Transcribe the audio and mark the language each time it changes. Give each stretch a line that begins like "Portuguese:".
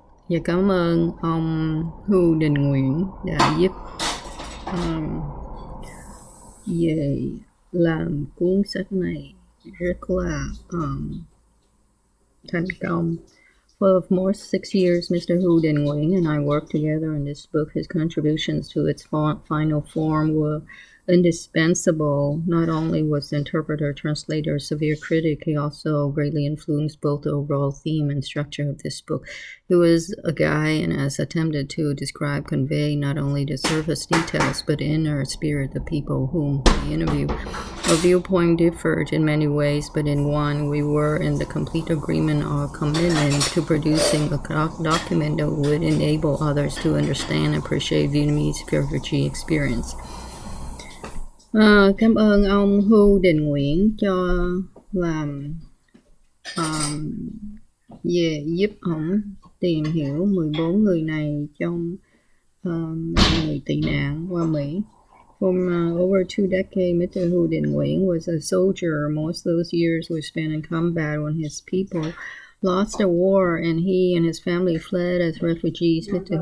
Vietnamese: Và cảm ơn ông Hu Đình Nguyễn đã giúp về làm cuốn sách này rất là thành công.
English: For more 6 years, Mr. Hu Đình Nguyễn and I worked together on this book. His contributions to its final form were indispensable. Not only was the interpreter, translator, a severe critic, he also greatly influenced both the overall theme and structure of this book. He was a guy and has attempted to describe, convey not only the surface details, but the inner spirit of people whom he interviewed. Our viewpoint differed in many ways, but in one, we were in the complete agreement or commitment to producing a document that would enable others to understand and appreciate Vietnamese refugee experience.
Vietnamese: Cảm ơn ông Hưu Đình Nguyễn cho làm về giúp ổng tìm hiểu 14 người này trong người tị nạn qua Mỹ.
English: For over 2 decades, Mr. Hưu Đình Nguyễn was a soldier. Most of those years were spent in combat when his people lost the war and he and his family fled as refugees. Mr.